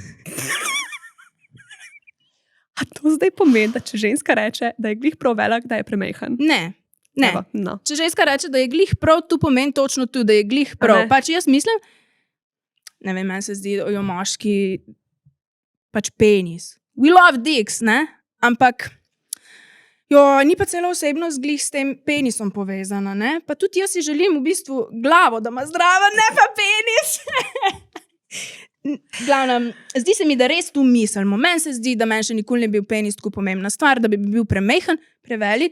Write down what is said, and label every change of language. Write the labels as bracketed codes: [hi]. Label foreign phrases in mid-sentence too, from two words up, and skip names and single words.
[sl] A to zdaj pomeni, da če ženska reče, da je glih prav velik, da je premejhan? Ne. Evo, no. Če ženska reče, da je glih prav, tu pomeni točno tu, da je glih prav. Pač jaz mislim, ne vem, meni se zdi, da jo moški pač penis. [en] We love dicks, [sl] ne? Ampak ni pa cela osebnost glih s tem penisom povezana, ne? Pa tudi jaz si želim v bistvu glavo, da ima zdrava, ne pa penis. Glavnem, zdi se mi, da res tu mislimo. Meni se zdi, da meni še nikoli ne bil penis tako pomembna stvar, da bi bil premejhan, prevelik.